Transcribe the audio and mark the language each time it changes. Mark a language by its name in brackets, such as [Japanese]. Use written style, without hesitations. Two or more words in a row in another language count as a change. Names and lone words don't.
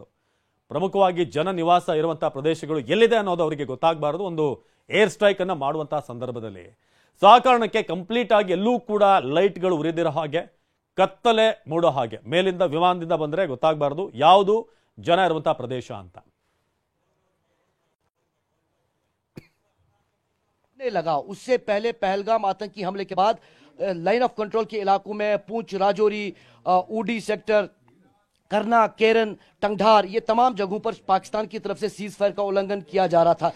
[Kannada] ಪ್ರಮುಖವಾಗಿ ಜನ ನಿವಾಸ ಇರುವಂತಹ ಪ್ರದೇಶಗಳು ಎಲ್ಲಿದೆ ಅನ್ನೋದು ಅವರಿಗೆ ಗೊತ್ತಾಗಬಾರ್ದು ಒಂದು [English] air strike [Kannada] ಅನ್ನ ಮಾಡುವಂತಹ ಸಂದರ್ಭದಲ್ಲಿ. ಸೊ ಆ ಕಾರಣಕ್ಕೆ ಕಂಪ್ಲೀಟ್ ಆಗಿ ಎಲ್ಲೂ ಕೂಡ ಲೈಟ್ಗಳು ಉರಿದಿರೋ ಹಾಗೆ, ಕತ್ತಲೆ ಮೂಡೋ ಹಾಗೆ, ಮೇಲಿಂದ ವಿಮಾನದಿಂದ ಬಂದ್ರೆ ಗೊತ್ತಾಗಬಾರ್ದು ಯಾವುದು ಜನ ಇರುವಂತಹ ಪ್ರದೇಶ ಅಂತ. [Hindi] लगा उससे पहले पहलगाम आतंकी हमले के बाद लाइन ऑफ कंट्रोल के इलाकों में पूंछ, राजौरी, ऊडी सेक्टर, करना, केरन, टंगधार, ये तमाम जगहों पर पाकिस्तान की तरफ से [English] cease fire [Hindi] का उल्लंघन किया जा रहा था.